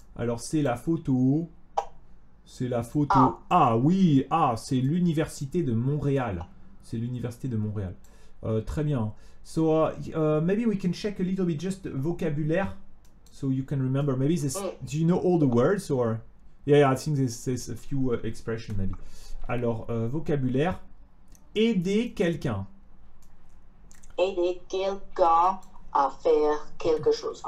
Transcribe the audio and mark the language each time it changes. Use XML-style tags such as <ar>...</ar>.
<fr>Alors c'est la photo. C'est la photo. Ah oui, c'est l'université de Montréal. C'est l'université de Montréal. Très bien.</fr> <en>So maybe we can check a little bit just vocabulaire. So you can remember, maybe this, do you know all the words or? Yeah, I think there's a few expressions maybe.</en> <fr>Alors, vocabulaire, aider quelqu'un. Aider quelqu'un à faire quelque chose.</fr>